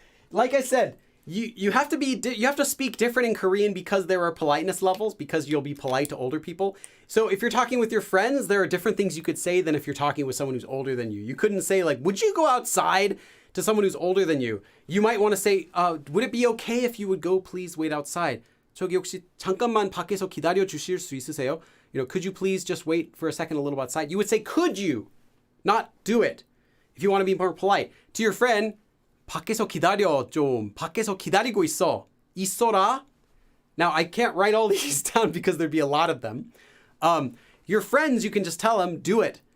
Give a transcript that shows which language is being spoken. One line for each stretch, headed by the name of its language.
English: Like I said, you have to speak different in Korean because there are politeness levels, because you'll be polite to older people. So if you're talking with your friends, there are different things you could say than if you're talking with someone who's older than you. You couldn't say like, would you go outside to someone who's older than you? You might want to say, would it be okay if you would go please wait outside?
Korean: 저기 혹시 잠깐만 밖에서 기다려 주실 수 있으세요?
English: Could you please just wait for a second a little outside? You would say, could you? Not do it. If you want to be more polite. To your friend,
Korean: 밖에서 기다려 좀. 밖에서 기다리고 있어. 있어라.
English: Now, I can't write all these down because there'd be a lot of them. Your friends, you can just tell them, do it.